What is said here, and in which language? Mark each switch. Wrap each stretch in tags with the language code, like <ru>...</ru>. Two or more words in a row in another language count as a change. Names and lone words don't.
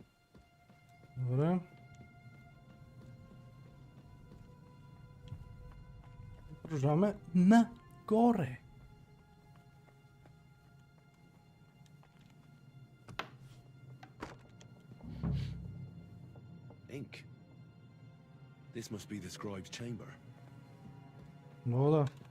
<bg>Добре. Продължаваме нагоре.</bg> <en>Ink. This must be the scribe's chamber.</en> <bg>Много да.</bg>